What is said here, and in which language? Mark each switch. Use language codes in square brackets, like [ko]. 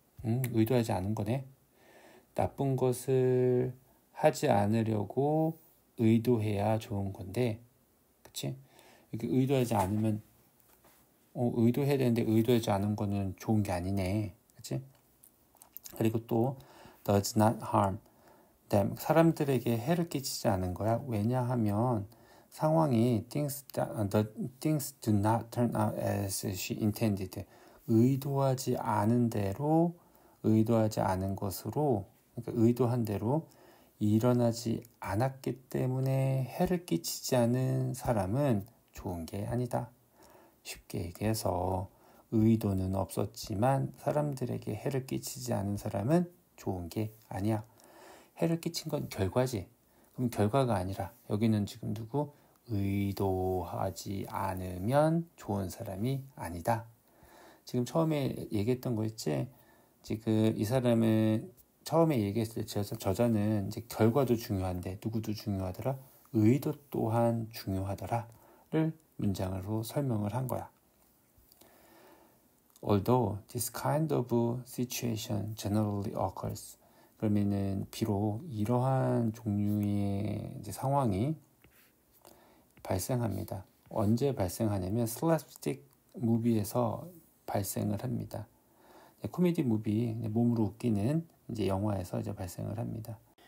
[ko] 의도하지 않은 거네. 나쁜 것을 하지 않으려고 의도해야 좋은 건데, 그치? 이렇게 의도하지 않으면, 의도해야 되는데 의도하지 않은 거는 좋은 게 아니네. 그치? 그리고 또, [en] does not harm them. [ko] 사람들에게 해를 끼치지 않은 거야. 왜냐하면, 상황이 [en] things do not turn out as she intended. [ko] 의도하지 않은 대로, 의도하지 않은 것으로 그러니까 의도한 대로 일어나지 않았기 때문에 해를 끼치지 않은 사람은 좋은 게 아니다. 쉽게 얘기해서 의도는 없었지만 사람들에게 해를 끼치지 않은 사람은 좋은 게 아니야. 해를 끼친 건 결과지. 그럼 결과가 아니라 여기는 지금 누구? 의도하지 않으면 좋은 사람이 아니다. 지금 처음에 얘기했던 거 있지? 지금 이 사람은 처음에 얘기했을 때 저자는 이제 결과도 중요한데 누구도 중요하더라? 의도 또한 중요하더라를 문장으로 설명을 한 거야. [en] Although this kind of situation generally occurs. [ko] 그러면은 비록 이러한 종류의 이제 상황이 발생합니다. 언제 발생하냐면 슬랩스틱 무비에서 발생을 합니다. 코미디 무비, 몸으로 웃기는 이제 영화에서 이제 발생을 합니다.